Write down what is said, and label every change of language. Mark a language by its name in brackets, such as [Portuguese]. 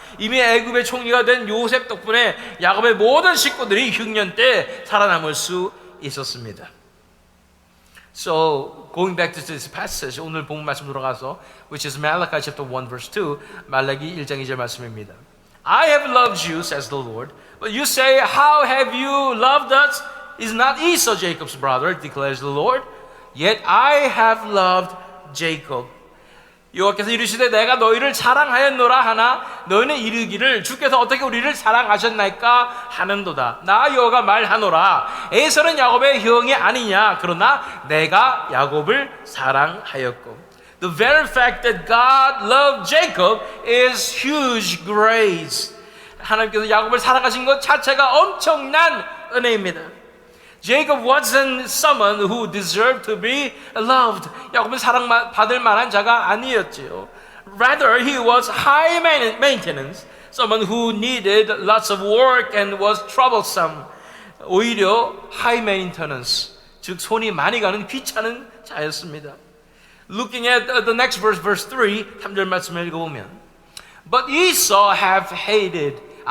[Korean] 이미 애굽의 총리가 된 요셉 덕분에 야곱의 모든 식구들이 흉년 때 살아남을 수 있었습니다. [English] So, going back to this passage, [Korean] 오늘 본문 말씀 돌아가서, [English] which is Malachi chapter 1 verse 2, [Korean] 말라기 1장 2절 말씀입니다. [English] I have loved you, says the Lord. But you say, how have you loved us? Is not Esau Jacob's brother, declares the Lord. Yet I have loved Jacob. [Korean] 여호와께서 이르시되 내가 너희를 사랑하였노라 하나 너희는 이르기를 주께서 어떻게 우리를 사랑하셨나이까 하는도다. 나 여호와가 말하노라. 에서는 야곱의 형이 아니냐. 그러나 내가 야곱을 사랑하였고. [English] The very fact that God loved Jacob is huge grace. [Korean] 하나님께서 야곱을 사랑하신 것 자체가 엄청난 은혜입니다. [English] Jacob wasn't someone who deserved to be loved. [Korean] 야곱은 사랑받을 만한 자가 아니었지요. [English] Rather, he was high maintenance, someone who needed lots of work and was troublesome. [Korean] 오히려 [English] high maintenance, [Korean] 즉 손이 많이 가는 귀찮은 자였습니다. [English] Looking at the next verse, verse 3, [Korean] 3절 말씀을 읽어보면 [English] But Esau I have hated.